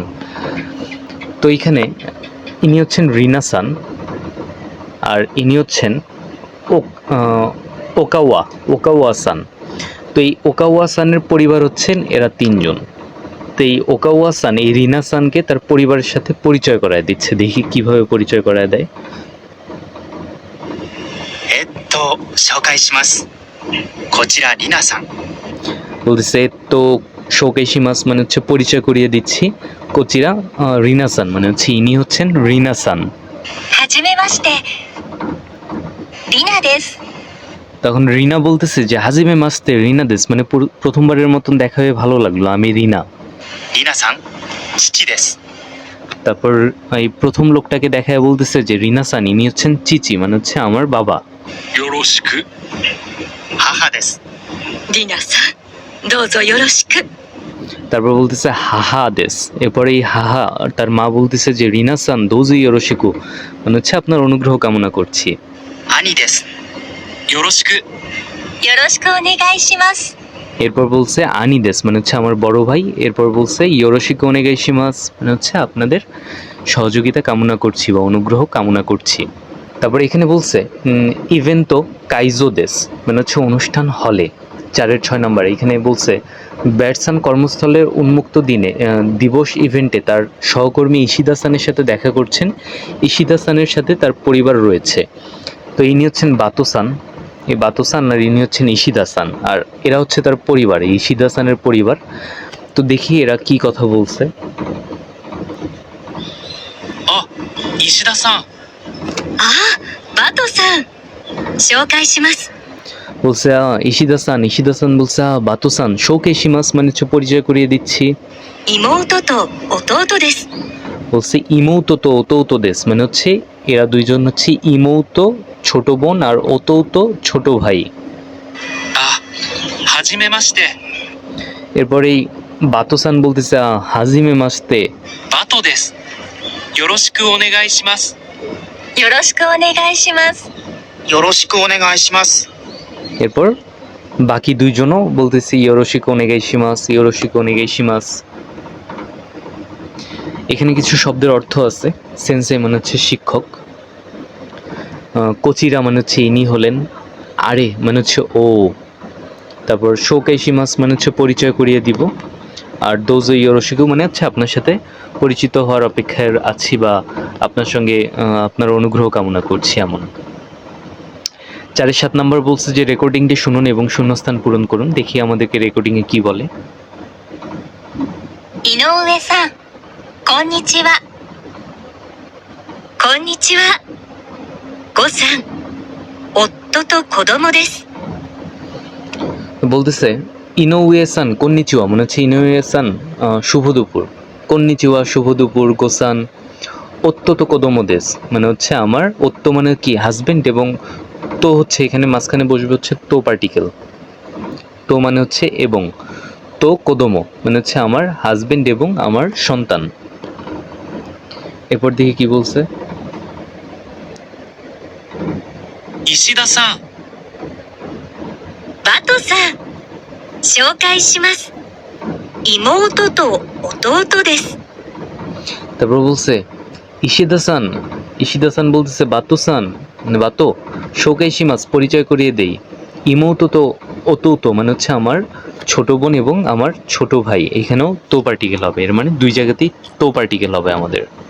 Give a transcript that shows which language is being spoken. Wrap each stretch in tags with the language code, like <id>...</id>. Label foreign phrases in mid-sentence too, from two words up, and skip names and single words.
<bn>তো এইখানে ইনি হচ্ছেন রিনা-সান, আর ইনি হচ্ছেন ওকাওয়া-সান। তো এই ওকাওয়া-সানের পরিবার হচ্ছেন এরা 3 জন। তো এই ওকাওয়া-সান এই রিনা-সানকে তার পরিবারের সাথে পরিচয় করায় দিচ্ছে। দেখি কিভাবে পরিচয় করায় দেয়।</bn> <ja>紹介します。こちらリナさん。</ja> <bn>বলতেছে তো শোকেশিমাস মানে হচ্ছে পরিচয় করিয়ে দিচ্ছি। কোচিরা রিনা-সান মানে হচ্ছে ইনি হচ্ছেন রিনা-সান।</bn> <ja>はじめまして。リナです。</ja> <bn>তখন রিনা বলতেছে যে</bn> <ja>はじめまして リナ です,</ja> <bn>মানে প্রথমবারের মতন দেখা হয়ে ভালো লাগলো, আমি রিনা।</bn> <ja>リナさん、父です。</ja> <bn>তারপর এই প্রথম লোকটাকে দেখায় বলতেছে যে রিনা-সান ইনি হচ্ছেন চিচি, মানে হচ্ছে আমার বাবা।</bn> <ja>よろしく。母です。リナさん、どうぞよろしく。</ja> <bn>তারপর বলতেছে</bn> <ja>母 です.</ja> <bn>এরপরে এই হাহা তার মা বলতেছে যে</bn> <ja>リナさん どうぞ よろしく,</ja> <bn>মানে হচ্ছে আপনার অনুগ্রহ কামনা করছি।</bn> <ja>兄です。よろしく。よろしくお願いします。</ja> <bn>এরপর বলছে</bn> <ja>兄 です,</ja> <bn>মানে হচ্ছে আমার বড় ভাই। এরপর বলছে</bn> <ja>よろしく お願いします,</ja> <bn>মানে হচ্ছে আপনাদের সহযোগিতা কামনা করছি বা অনুগ্রহ কামনা করছি। তারপর এখানে বলছে</bn> <ja>イベント 会場 です,</ja> <bn>মানে হচ্ছে অনুষ্ঠান হলে। 4-6 নম্বর এখানে বলছে ব্যাটসান কর্মস্থলের উন্মুক্ত দিবস ইভেন্টে তার সহকর্মী ইশিদা-সানের সাথে দেখা করছেন। ইশিদা-সানের সাথে তার পরিবার রয়েছে। তো ইনি হচ্ছেন বাতো-সান, এই বাতো-সান, আর ইনি হচ্ছেন ইশিদা-সান, আর এরা হচ্ছে তার পরিবার, ইশিদা-সানের পরিবার। তো দেখি এরা কি কথা বলছে।</bn> <ja>あ、石田さん。ああ、バトさん。紹介します。</ja> <bn>বলছে ইশিদা-সান বলছে</bn> <ja>バトさん 紹介します,</ja> <bn>মানে হচ্ছে পরিচয় করিয়ে দিচ্ছি।</bn> <ja>妹と弟です。</ja> <bn>বলছে</bn> <ja>妹 と 弟 です,</ja> <bn>মানে হচ্ছে এরা দুইজন হচ্ছে ইমৌতো ছোট বোন আর ওতৌতো ছোট ভাই।</bn> <ja>あ、ははじめまして。</ja> <bn>এরপর এই বাতোসান বলতেছে</bn> <ja>はじめまして. バトです。よろしくお願いします。よろしくお願いします。よろしくお願いします。</ja> <bn>এরপর বাকি দুইজনও বলতেছে</bn> <ja>よろしく お願いします, よろしく お願いします.</ja> <bn>এখানে কিছু শব্দের অর্থ আছে। সেন্সেই মানে হচ্ছে শিক্ষক, কোচিরা মানে হচ্ছে ইনি হলেন, আরে মানে হচ্ছে ও, তারপর শোকাইশিমাস মানে হচ্ছে পরিচয় করিয়ে দিব, আর</bn> <ja>どうぞ よろしく</ja> <bn>মানে হচ্ছে আপনার সাথে পরিচিত হওয়ার অপেক্ষায় আছি বা আপনার সঙ্গে আপনার অনুগ্রহ কামনা করছি এমন। 4-7 নম্বর বলছে যে রেকর্ডিংটি শুনুন এবং শূন্যস্থান পূরণ করুন। দেখি আমাদেরকে রেকর্ডিংয়ে কি বলে।</bn> <ja>井上さん、こんにちは。こんにちは。呉さん、夫と子供です。</ja> <bn>বলতেছে</bn> <ja>井上さん こんにちは</ja> <bn>মানে হচ্ছে ইনোউয়ে-সান শুভ দুপুর, কন্নিচিওয়া শুভ দুপুর, গোসান অত্যন্ত কদমদেশ মানে হচ্ছে আমার, অত্য মানে কি হাজবেন্ড, এবং তো হচ্ছে এখানে মাঝখানে বসবে হচ্ছে তো পার্টিকেল, তো মানে হচ্ছে এবং, তো কদমো মানে হচ্ছে আমার হাজবেন্ড এবং আমার সন্তান। এরপর দেখি কি বলছে।</bn> <ja>石田さん、バトさん、紹介します。妹と弟です。</ja> <bn>তারপর বলছে ইশিদা-সান, ইশিদা-সান বলতেছে বাতো-সান মানে বাতো, শোকাইশিমাস পরিচয় করিয়ে দেই,</bn> <ja>妹 と 弟</ja> <bn>মানে হচ্ছে আমার ছোট বোন এবং আমার ছোট ভাই। এখানেও তো পার্টিকেল হবে, এর মানে দুই জায়গাতেই তো পার্টিকেল হবে আমাদের।</bn>